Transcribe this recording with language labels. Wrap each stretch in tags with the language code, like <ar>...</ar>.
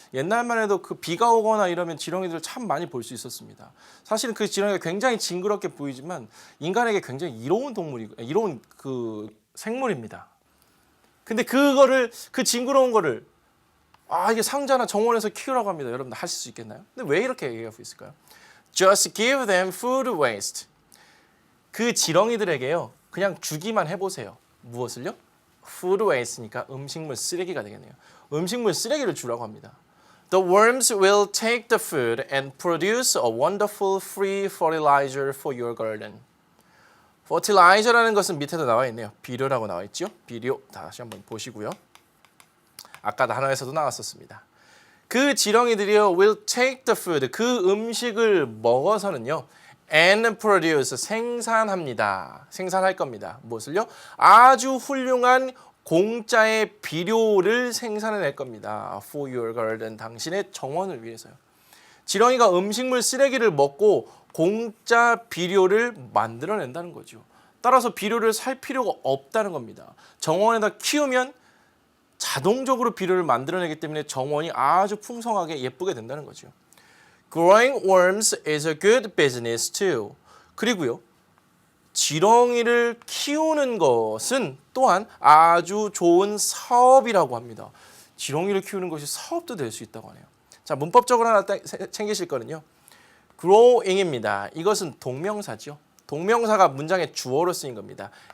<ko>옛날만 해도 그 비가 오거나 이러면 지렁이들을 참 많이 볼 수 있었습니다. 사실은 그 지렁이가 굉장히 징그럽게 보이지만 인간에게 굉장히 이로운 이로운 그 생물입니다. 근데 그 징그러운 거를 이게 상자나 정원에서 키우라고 합니다. 여러분들 하실 수 있겠나요? 근데 왜 이렇게 얘기하고 있을까요?</ko> <en>Just give them food waste.</en> <ko>그 지렁이들에게요. 그냥 주기만 해보세요. 무엇을요? Food waste니까 음식물 쓰레기가 되겠네요. 음식물 쓰레기를 주라고 합니다.</ko> <en>The worms will take the food and produce a wonderful free fertilizer for your garden.</en> <ko>fertilizer라는 것은 밑에도 나와 있네요. 비료라고 나와 있죠? 비료 다시 한번 보시고요. 아까 단어에서도 나왔었습니다. 그 지렁이들이요</ko> <en>will take the food</en> <ko>그 음식을 먹어서는요</ko> <en>and produce</en> <ko>생산합니다. 생산할 겁니다. 무엇을요? 아주 훌륭한 공짜의 비료를 생산해낼 겁니다.</ko> <en>For your garden</en> <ko>당신의 정원을 위해서요. 지렁이가 음식물 쓰레기를 먹고 공짜 비료를 만들어낸다는 거죠. 따라서 비료를 살 필요가 없다는 겁니다. 정원에다 키우면 자동적으로 비료를 만들어내기 때문에 정원이 아주 풍성하게 예쁘게 된다는 거죠.</ko> <en>Growing worms is a good business too.</en> <ko>그리고요. 지렁이를 키우는 것은 또한 아주 좋은 사업이라고 합니다. 지렁이를 키우는 것이 사업도 될 수 있다고 하네요. 자, 문법적으로 하나 챙기실 거는요. growing입니다. 이것은 동명사죠. 동명사가 문장의 주어로 쓰인 겁니다.</ko>